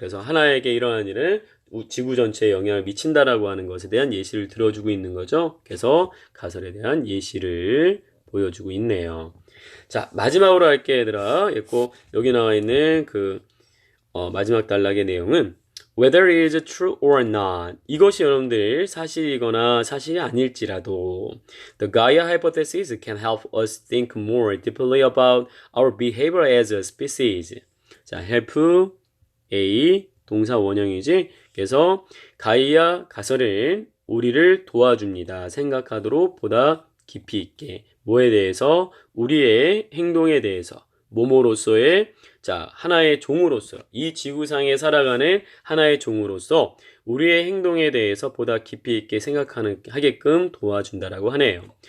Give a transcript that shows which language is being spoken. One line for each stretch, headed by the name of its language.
Korean: 그래서 하나에게 일어난 일은 지구 전체에 영향을 미친다라고 하는 것에 대한 예시를 들어주고 있는 거죠. 그래서 가설에 대한 예시를 보여주고 있네요. 자, 마지막으로 할게 얘들아. 여기 나와 있는 마지막 단락의 내용은
English: whether it is true or not.
Korean: 이것이 여러분들 사실이거나 사실이 아닐지라도
English: the Gaia hypothesis can help us think more deeply about our behavior as a species.
Korean: 자, help A 동사 원형이지. 그래서 가이아 가설은 우리를 도와줍니다. 생각하도록 보다 깊이 있게. 뭐에 대해서? 우리의 행동에 대해서. 뭐뭐로서의 자, 하나의 종으로서, 이 지구상에 살아가는 하나의 종으로서 우리의 행동에 대해서 보다 깊이 있게 하게끔 도와준다라고 하네요.